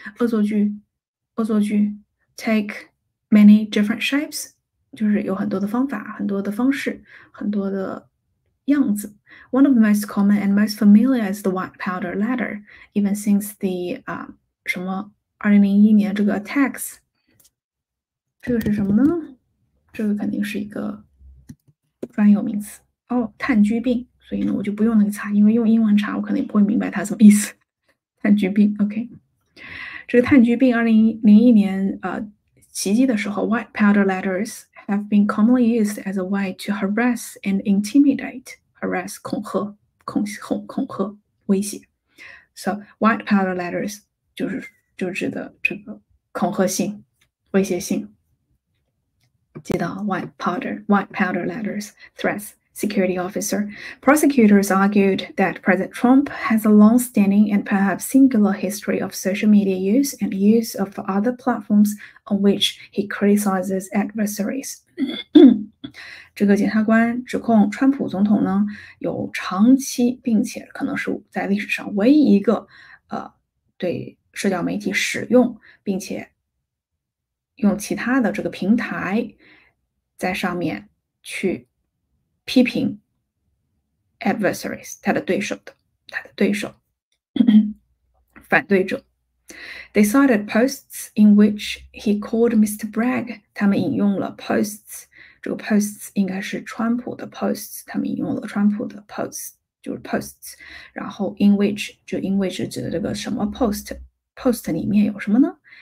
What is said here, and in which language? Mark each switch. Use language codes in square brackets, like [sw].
[zh] 恶作剧，恶作剧 [en] take many different shapes， [zh] 就是有很多的方法，很多的方式，很多的样子。 [en] One of the most common and most familiar is the white powder letter, even since the [zh] 什么2001年这个 [en] attacks， [zh] 这个是什么呢？这个肯定是一个专有名词哦，炭疽病。所以呢，我就不用那个查，因为用英文查，我可能也不会明白它什么意思。炭疽病 ，OK。这个炭疽病2001年袭击的时候 [en] ，white powder letters have been commonly used as a way to harass and intimidate. [zh] Harass 恐吓、恐吓、威胁。 [en] So white powder letters [zh] 就指的这个恐吓性、威胁性。记到 [en] white powder letters, threats. Security officer. Prosecutors argued that President Trump has a long-standing and perhaps singular history of social media use and use of other platforms on which he criticizes adversaries. [zh] 这个检察官指控川普总统呢有长期并且可能是在历史上唯一一个对社交媒体使用并且用其他的这个平台在上面去批评 adversaries 他的对手反对者。 [en] They cited posts in which he called Mr. Bragg. [zh] 他们引用了 posts， 这个 posts 应该是川普的 posts， 他们引用了川普的 posts， 就是 posts。然后 [en] in which [zh] 就 in which 指的这个什么 post 里面有什么呢？